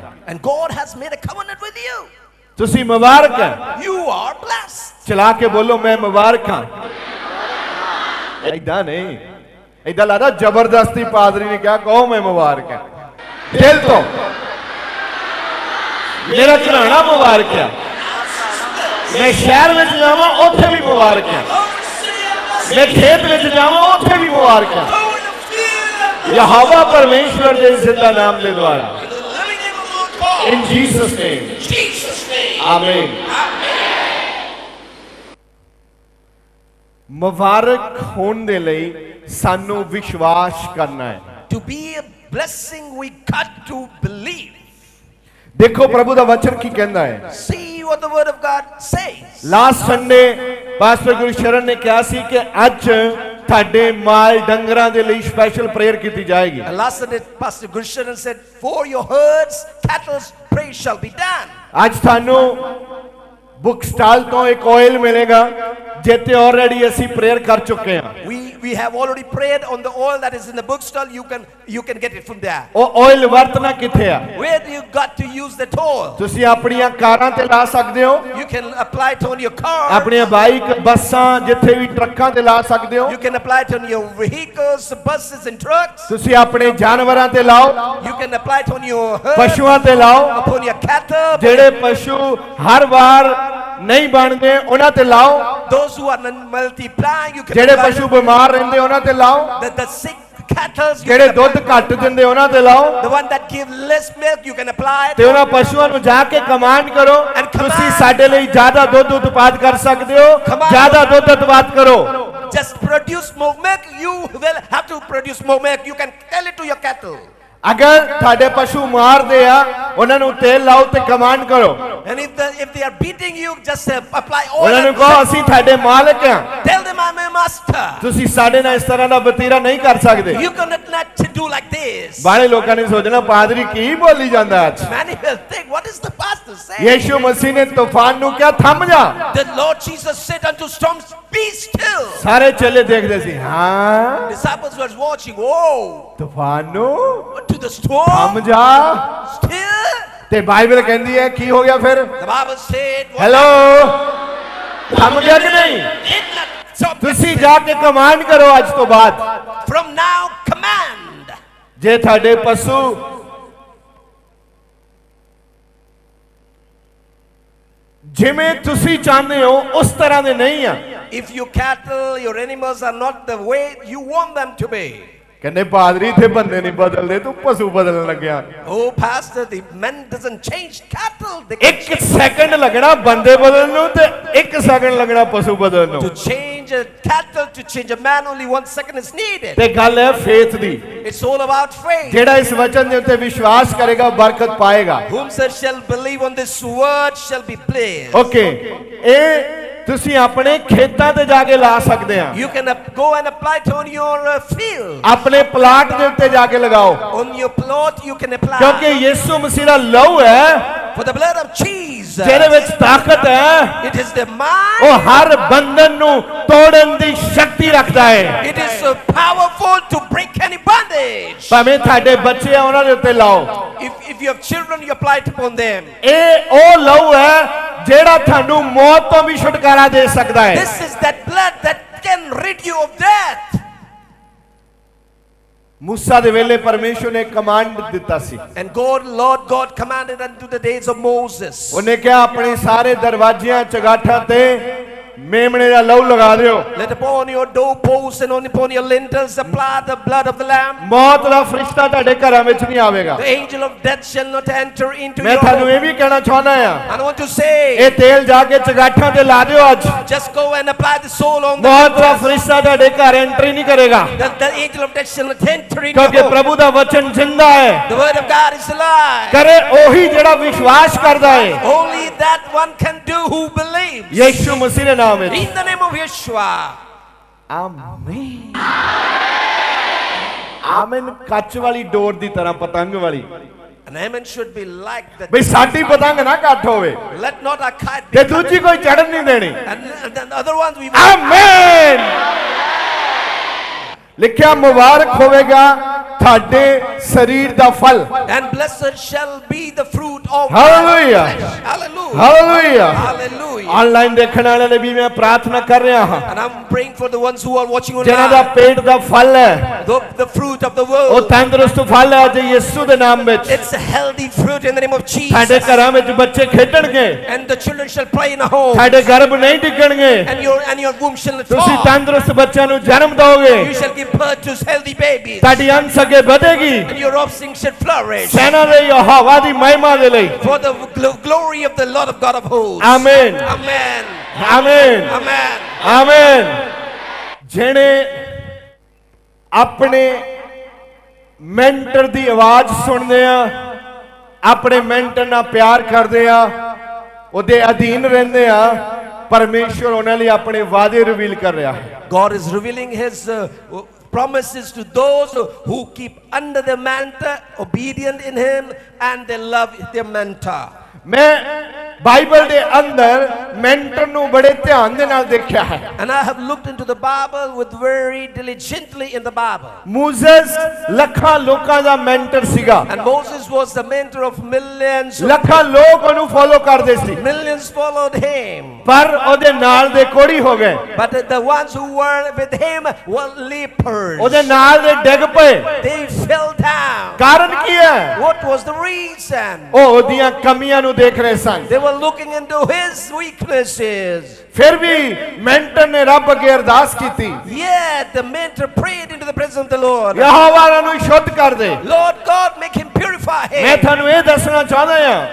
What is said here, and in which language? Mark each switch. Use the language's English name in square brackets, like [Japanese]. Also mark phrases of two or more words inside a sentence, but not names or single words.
[English] And God has made a covenant with you. [Punjabi] ਤੁਸੀਂ ਮੁਬਾਰਕ ਹੈ [English] You are blessed. [Punjabi] ਚਲਾ ਕੇ ਬੋਲੋ ਮੈਂ ਮੁਬਾਰਕ ਹਾਂ ਏਦਾਂ ਨਹੀਂ ਏਦਾਂ ਲੱਗਦਾ ਜ਼ਬਰਦਸਤੀ ਪਾਦਰੀ ਨੇ ਕਿਹਾ ਕਹੋ ਮੈਂ ਮੁਬਾਰਕ ਹਾਂ ਦਿਲ ਤੋਂ ਮੇਰਾ ਘਰਾਣਾ ਮੁਬਾਰਕ ਹੈ ਮੈਂ ਸ਼ਹਿਰ ਵਿੱਚ ਜਾਵਾਂ ਉੱਥੇ ਵੀ ਮੁਬਾਰਕ ਹੈ ਮੈਂ ਖੇਤ ਵਿੱਚ ਜਾਵਾਂ ਉੱਥੇ ਵੀ ਮੁਬਾਰਕ ਹੈ ਯਹੋਵਾ ਪਰਮੇਸ਼ਵਰ ਦੇ ਜ਼ਿੰਦਾ ਨਾਮ ਦੇ ਦੁਆਰਾ [English] in Jesus name amen [Punjabi] ਮੁਬਾਰਕ ਹੋਣ ਦੇ ਲਈ ਸਾਨੂੰ ਵਿਸ਼ਵਾਸ ਕਰਨਾ ਹੈ [English] To be a blessing, we got to believe. [Punjabi] ਦੇਖੋ ਪ੍ਰਭੂ ਦਾ ਵਚਨ ਕੀ ਕਹਿੰਦਾ ਹੈ [English] See what the word of God says. last Sunday [Punjabi] ਪਾਸਟਰ ਗੁਰਸ਼ਰਨ ਨੇ ਕਿਹਾ ਸੀ ਕਿ ਅੱਜ ਤੁਹਾਡੇ ਮਾਲ ਡੰਗਰਾਂ ਦੇ ਲਈ [English] special prayer [Punjabi] ਕੀਤੀ ਜਾਏਗੀ [English] And last Sunday, Pastor Gursharan said, for your herds, cattle, praise shall be done. [Punjabi] ਅੱਜ ਤੁਹਾਨੂੰ [English] book stall [Punjabi] ਤੋਂ ਇੱਕ ਆਇਲ ਮਿਲੇਗਾ ਜਿੱਤੇ ਆਲਰੇਡੀ ਅਸੀਂ ਪ੍ਰੇਅਰ ਕਰ ਚੁੱਕੇ ਹਾਂ [English] We have already prayed on the oil that is in the bookstall. You can get it from there. [Punjabi] ਉਹ ਆਇਲ ਵਰਤਣਾ ਕਿੱਥੇ ਆ [English] Where do you got to use that oil? [Punjabi] ਤੁਸੀਂ ਆਪਣੀਆਂ ਕਾਰਾਂ ਤੇ ਲਾ ਸਕਦੇ ਹੋ [English] You can apply it on your car. [Punjabi] ਆਪਣੀਆਂ ਬਾਈਕ ਬੱਸਾਂ ਜਿੱਥੇ ਵੀ ਟਰੱਕਾਂ ਤੇ ਲਾ ਸਕਦੇ ਹੋ [English] You can apply it on your vehicles, buses and trucks. [Punjabi] ਤੁਸੀਂ ਆਪਣੇ ਜਾਨਵਰਾਂ ਤੇ ਲਾਓ [English] You can apply it on your herds, [Punjabi] ਪਸ਼ੂਆਂ ਤੇ ਲਾਓ [English] upon your cattle. [Punjabi] ਜਿਹੜੇ ਪਸ਼ੂ ਹਰ ਵਾਰ ਨਹੀਂ ਬਣਦੇ ਉਹਨਾਂ ਤੇ ਲਾਓ [English] Those who are multiplying, you can [Punjabi] ਜਿਹੜੇ [English] apply [Punjabi] ਪਸ਼ੂ [English] it. [Punjabi] ਬਿਮਾਰ ਰਹਿੰਦੇ ਉਹਨਾਂ ਤੇ ਲਾਓ [English] The sick cattle, you [Punjabi] ਜਿਹੜੇ [English] can [Punjabi] ਦੁੱਧ [English] apply. [Punjabi] ਘੱਟ ਦਿੰਦੇ ਉਹਨਾਂ ਤੇ ਲਾਓ [English] The one that give less milk, you can apply it. [Punjabi] ਤੇ ਉਹਨਾਂ ਪਸ਼ੂਆਂ ਨੂੰ ਜਾ ਕੇ ਕਮਾਂਡ ਕਰੋ ਤੁਸੀਂ ਸਾਡੇ ਲਈ ਜ਼ਿਆਦਾ ਦੁੱਧ ਉਤਪਾਦ ਕਰ ਸਕਦੇ ਹੋ ਜ਼ਿਆਦਾ ਦੁੱਧ ਉਤਪਾਦ ਕਰੋ [English] Just produce more milk. You will have to produce more milk. You can tell it to your cattle. [Punjabi] ਅਗਰ ਤੁਹਾਡੇ ਪਸ਼ੂ ਮਾਰਦੇ ਆ ਉਹਨਾਂ ਨੂੰ ਤੇਲ ਲਾਓ ਤੇ ਕਮਾਂਡ ਕਰੋ [English] And if they are beating you, just apply oil. [Punjabi] ਉਹਨਾਂ ਨੂੰ ਕਹੋ ਅਸੀਂ ਤੁਹਾਡੇ ਮਾਲਕ ਆ [English] Tell them I'm a master. [Punjabi] ਤੁਸੀਂ ਸਾਡੇ ਨਾਲ ਇਸ ਤਰ੍ਹਾਂ ਦਾ ਵਤੀਰਾ ਨਹੀਂ ਕਰ ਸਕਦੇ [English] You cannot not do like this. [Punjabi] ਬਾਹਲੇ ਲੋਕਾਂ ਨੇ ਸੋਚਣਾ ਪਾਦਰੀ ਕੀ ਬੋਲੀ ਜਾਂਦਾ ਅੱਜ [English] Many will think, what is the pastor saying? [Punjabi] ਯੀਸ਼ੂ ਮਸੀਹ ਨੇ ਤੂਫਾਨ ਨੂੰ ਕਿਹਾ ਥੰਮ ਜਾ [English] The Lord Jesus said unto storms, be still. [Punjabi] ਸਾਰੇ ਚੇਲੇ ਦੇਖਦੇ ਸੀ ਹਾਂ [English] Disciples were watching. Whoa. [Punjabi] ਤੂਫਾਨ ਨੂੰ [English] To the storm. [Punjabi] ਥੰਮ ਜਾ [English] Still. [Punjabi] ਤੇ ਬਾਈਬਲ ਕਹਿੰਦੀ ਹੈ ਕੀ ਹੋ ਗਿਆ ਫਿਰ [English] The Bible said. [Punjabi] ਹੈਲੋ ਥੰਮ ਗਿਆ ਕਿ ਨਹੀਂ [English] Did not stop. [Punjabi] ਤੁਸੀਂ ਜਾ ਕੇ ਕਮਾਂਡ ਕਰੋ ਅੱਜ ਤੋਂ ਬਾਅਦ [English] From now, command. [Punjabi] ਜੇ ਤੁਹਾਡੇ ਪਸ਼ੂ ਜਿਵੇਂ ਤੁਸੀਂ ਚਾਹੁੰਦੇ ਹੋ ਉਸ ਤਰ੍ਹਾਂ ਦੇ ਨਹੀਂ ਆ [English] If your cattle, your animals are not the way you want them to be. [Punjabi] ਕਹਿੰਦੇ ਪਾਦਰੀ ਇੱਥੇ ਬੰਦੇ ਨਹੀਂ ਬਦਲਦੇ ਤੂੰ ਪਸ਼ੂ ਬਦਲਣ ਲੱਗਿਆ [English] Oh, pastor, the man doesn't change cattle. They [Punjabi] ਇੱਕ ਸੈਕਿੰਡ ਲੱਗਣਾ ਬੰਦੇ ਬਦਲਣ ਨੂੰ ਤੇ ਇੱਕ ਸੈਕਿੰਡ ਲੱਗਣਾ ਪਸ਼ੂ ਬਦਲਣ ਨੂੰ [English] to change a cattle, to change a man, only 1 second is needed. [Punjabi] ਤੇ ਗੱਲ ਹੈ ਫੇਥ ਦੀ [English] It's all about faith. [Punjabi] ਜਿਹੜਾ ਇਸ ਵਚਨ ਦੇ ਉੱਤੇ ਵਿਸ਼ਵਾਸ ਕਰੇਗਾ ਬਰਕਤ ਪਾਏਗਾ [English] Whomsoever shall believe on this word shall be blessed. [Punjabi] ਓਕੇ ਇਹ ਤੁਸੀਂ ਆਪਣੇ ਖੇਤਾਂ ਤੇ ਜਾ ਕੇ ਲਾ ਸਕਦੇ ਆ [English] You can go and apply it on your field. [Punjabi] ਆਪਣੇ ਪਲਾਟ ਦੇ ਉੱਤੇ ਜਾ ਕੇ ਲਗਾਓ [English] On your plot, you can apply. [Punjabi] ਕਿਉਂਕਿ ਯਿਸੂ ਮਸੀਹ ਦਾ ਲਹੂ ਹੈ [English] For the blood of Jesus, [Punjabi] ਜਿਹਦੇ ਵਿੱਚ ਤਾਕਤ ਹੈ [English] it is the mind. [Punjabi] ਉਹ ਹਰ ਬੰਧਨ ਨੂੰ ਤੋੜਨ ਦੀ ਸ਼ਕਤੀ ਰੱਖਦਾ ਹੈ [English] It is so powerful to break any bondage. [Punjabi] ਭਾਵੇਂ ਤੁਹਾਡੇ ਬੱਚੇ ਆ ਉਹਨਾਂ ਦੇ ਉੱਤੇ ਲਾਓ [English] If you have children, you apply it upon them. [Punjabi] ਇਹ ਉਹ ਲਹੂ ਹੈ ਜਿਹੜਾ ਤੁਹਾਨੂੰ ਮੌਤ ਤੋਂ ਵੀ ਛੁਟਕਾਰਾ ਦੇ ਸਕਦਾ ਹੈ [English] This is that blood that can rid you of death. [Punjabi] मूसा ਦੇ ਵੇਲੇ ਪਰਮੇਸ਼ਵਰ ਨੇ ਕਮਾਂਡ ਦਿੱਤਾ ਸੀ [English] And Lord God commanded unto the days of Moses. [Punjabi] ਉਹਨੇ ਕਿਹਾ ਆਪਣੇ ਸਾਰੇ ਦਰਵਾਜ਼ਿਆਂ ਚਗਾਠਾਂ ਤੇ ਮੇਮਣੇ ਦਾ ਲਹੂ ਲਗਾ ਦਿਓ [English] Let upon your doorposts and upon your lintels apply the blood of the Lamb. [Punjabi] ਮੌਤ ਦਾ ਫਰਿਸ਼ਤਾ ਤੁਹਾਡੇ ਘਰਾਂ ਵਿੱਚ ਨਹੀਂ ਆਵੇਗਾ [English] The angel of death shall not enter into [Punjabi] ਮੈਂ [English] your [Punjabi] ਤੁਹਾਨੂੰ [English] home. [Punjabi] ਇਹ ਵੀ ਕਹਿਣਾ ਚਾਹੁੰਦਾ ਆ [English] And I want to say, [Punjabi] ਇਹ ਤੇਲ ਜਾ ਕੇ ਚਗਾਠਾਂ ਤੇ ਲਾ ਦਿਓ ਅੱਜ [English] just go and apply the soul on the [Punjabi] ਮੌਤ ਦਾ [English] lintels. [Punjabi] ਫਰਿਸ਼ਤਾ ਤੁਹਾਡੇ ਘਰ ਐਂਟਰੀ ਨਹੀਂ ਕਰੇਗਾ [English] The angel of death shall not enter into [Punjabi] ਕਿਉਂਕਿ [English] your home. [Punjabi] ਪ੍ਰਭੂ ਦਾ ਵਚਨ ਜਿੰਦਾ ਹੈ [English] The word of God is alive. [Punjabi] ਕਰੇ ਉਹੀ ਜਿਹੜਾ ਵਿਸ਼ਵਾਸ ਕਰਦਾ ਹੈ [English] Only that one can do who believes. [Punjabi] ਯੀਸ਼ੂ ਮਸੀਹ ਦੇ ਨਾਮ ਵਿੱਚ [English] In the name of Yeshua. [Punjabi] ਆਮੀਨ ਆਮੀਨ ਕੱਚ ਵਾਲੀ ਡੋਰ ਦੀ ਤਰ੍ਹਾਂ ਪਤੰਗ ਵਾਲੀ [English] An amen should be like that. [Punjabi] ਬਈ ਸਾਡੀ ਪਤੰਗ ਨਾ ਕੱਟ ਹੋਵੇ [English] Let not our kite [Punjabi] ਤੇ [English] be [Punjabi] ਦੂਜੀ ਕੋਈ ਚੜਨ ਨਹੀਂ ਦੇਣੀ [English] and the other ones we [Punjabi] ਆਮੀਨ ਲਿਖਿਆ ਮੁਬਾਰਕ ਹੋਵੇਗਾ ਤੁਹਾਡੇ ਸਰੀਰ ਦਾ ਫਲ [English] and blessed shall be the fruit of Hallelujah. our flesh. Hallelujah. [Punjabi] ਹਾਲੇਲੂਇਆ [English] Hallelujah. [Punjabi] ਆਨਲਾਈਨ ਦੇਖਣ ਵਾਲਿਆਂ ਲਈ ਵੀ ਮੈਂ ਪ੍ਰਾਰਥਨਾ ਕਰ ਰਿਹਾ ਹਾਂ [English] And I'm praying for the ones who are watching [Punjabi] ਜਿਨ੍ਹਾਂ ਦਾ [English] online. [Punjabi] ਪੇਟ ਦਾ ਫਲ ਹੈ [English] The fruit of the [Punjabi] ਉਹ [English] world. [Punjabi] ਤੰਦਰੁਸਤ ਫਲ ਹੈ ਅੱਜ ਯਿਸੂ ਦੇ ਨਾਮ ਵਿੱਚ [English] It's a healthy fruit in the name of [Punjabi] ਤੁਹਾਡੇ [English] Jesus. [Punjabi] ਘਰਾਂ ਵਿੱਚ ਬੱਚੇ ਖੇਡਣਗੇ [English] And the children shall play in a home. [Punjabi] ਤੁਹਾਡੇ ਗਰਭ ਨਹੀਂ ਡਿੱਗਣਗੇ [English] And your womb shall not [Punjabi] ਤੁਸੀਂ [English] fall. [Punjabi] ਤੰਦਰੁਸਤ ਬੱਚਿਆਂ ਨੂੰ ਜਨਮ ਦਿਓਗੇ [English] You shall give birth to healthy babies. [Punjabi] ਤੁਹਾਡੀ ਅੰਸ਼ ਅੱਗੇ ਵਧੇਗੀ [English] And your offspring shall flourish. [Punjabi] ਸੈਨਾ ਦੇ ਯਹੋਵਾ ਦੀ ਮਹਿਮਾ ਦੇ ਲਈ [English] For the glory of the Lord of God of hosts. [Punjabi] ਆਮੀਨ [English] Amen. [Punjabi] ਆਮੀਨ [English] Amen. [Punjabi] ਆਮੀਨ ਜਿਹੜੇ ਆਪਣੇ ਮੈਂਟਰ ਦੀ ਆਵਾਜ਼ ਸੁਣਦੇ ਆ ਆਪਣੇ ਮੈਂਟਰ ਨਾਲ ਪਿਆਰ ਕਰਦੇ ਆ ਉਹਦੇ ਅਧੀਨ ਰਹਿੰਦੇ ਆ ਪਰਮੇਸ਼ਵਰ ਉਹਨਾਂ ਲਈ ਆਪਣੇ ਵਾਅਦੇ ਰਿਵੀਲ ਕਰ ਰਿਹਾ ਹੈ [English] God is revealing His promises to those who keep under the mentor, obedient in Him, and they love their mentor. [Punjabi] ਮੈਂ ਬਾਈਬਲ ਦੇ ਅੰਦਰ ਮੈਂਟਰ ਨੂੰ ਬੜੇ ਧਿਆਨ ਦੇ ਨਾਲ ਦੇਖਿਆ ਹੈ [English] And I have looked into the Bible with very diligently in the Bible. [Punjabi] ਮੂਸੇਸ ਲੱਖਾਂ ਲੋਕਾਂ ਦਾ ਮੈਂਟਰ ਸੀਗਾ [English] And Moses was the mentor of millions. [Punjabi] ਲੱਖਾਂ ਲੋਕ ਉਹਨੂੰ ਫੋਲੋ ਕਰਦੇ ਸੀ [English] Millions followed him. [Punjabi] ਪਰ ਉਹਦੇ ਨਾਲ ਦੇ ਕੋੜੀ ਹੋ ਗਏ [English] But the ones who were with him were lepers. [Punjabi] ਉਹਦੇ ਨਾਲ ਦੇ ਡਿੱਗ ਪਏ [English] They fell down. [Punjabi] ਕਾਰਨ ਕੀ ਹੈ [English] What was the reason? [Punjabi] ਉਹ ਉਹਦੀਆਂ ਕਮੀਆਂ ਨੂੰ ਦੇਖ ਰਹੇ ਸਨ [English] They were looking into his weaknesses. [Punjabi] ਫਿਰ ਵੀ ਮੈਂਟਰ ਨੇ ਰੱਬ ਅੱਗੇ ਅਰਦਾਸ ਕੀਤੀ [English] Yet the mentor prayed into the presence of the Lord. [Punjabi] ਯਹੋਵਾ ਨੂੰ ਸ਼ੁੱਧ ਕਰ ਦੇ [English] Lord God, make him purify [Punjabi] ਮੈਂ [English] him. [Punjabi] ਤੁਹਾਨੂੰ ਇਹ ਦੱਸਣਾ ਚਾਹੁੰਦਾ ਹਾਂ